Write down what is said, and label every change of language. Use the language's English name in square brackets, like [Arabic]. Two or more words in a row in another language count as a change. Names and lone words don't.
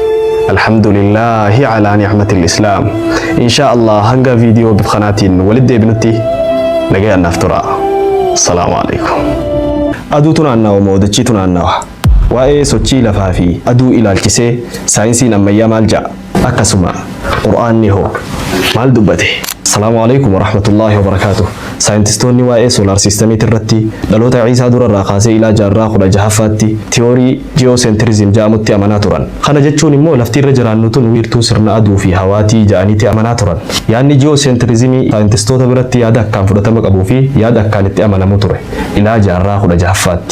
[Arabic] الحمد لله على نعمة الإسلام. إن شاء الله [Oromo] hanga viidiyoo bifkanaatiin walitti deebinutti nagayaan naaf tura. [Arabic] السلام عليكم. [Oromo] Aduutu naannawa moo dachiitu naannawa? Waa'ee sochii lafaa fi aduu ilaalchisee saayinsiin ammayyaa maal ja'a? Akkasuma qur'aanni hoo maal dubbate? [Arabic] السلام عليكم ورحمة الله وبركاته. [Oromo] Saayintistoonni waa'ee soolaar siistamiitii irratti dhaloota Ciisaa durarraa kaasee ilaa jaarraa 16ffaatti tiyoorii ji'oosentirizim jedhamutti amanaa turan. Kana jechuun immoo lafti irra jiraannu tun wiirtuu sirna aduu fi hawaatii jedhaniitti amanaa turan. Yaadni ji'oosentirizimii saayintistoota biratti yaada akkaan fudhatama qabuu fi yaada akkaan itti amanamu ture ilaa jaarraa 16ffaatti.